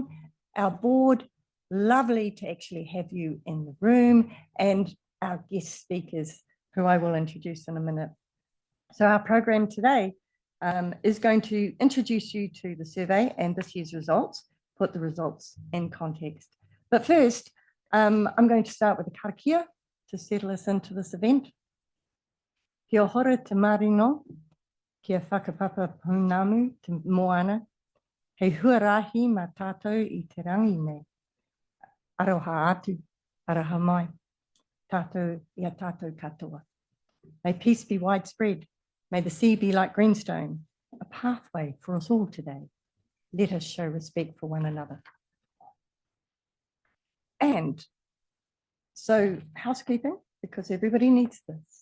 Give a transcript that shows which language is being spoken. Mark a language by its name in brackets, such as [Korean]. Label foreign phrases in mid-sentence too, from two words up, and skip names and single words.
[English] Our board, lovely to actually have you in the room, and our guest speakers, who I will introduce in a minute. So our program today is going to introduce you to the survey and this year's results, put the results in context. But first, I'm going to start with a karakia to settle us into this event. [Māori] Kia hora te marino, kia whakapapa pounamu te moana, hei huarahi ma tātou I te rangi nei. Aroha atu, araha mai, tātou ia tātou katoa. [English] May peace be widespread. May the sea be like greenstone, a pathway for us all today. Let us show respect for one another. And so housekeeping, because everybody needs this.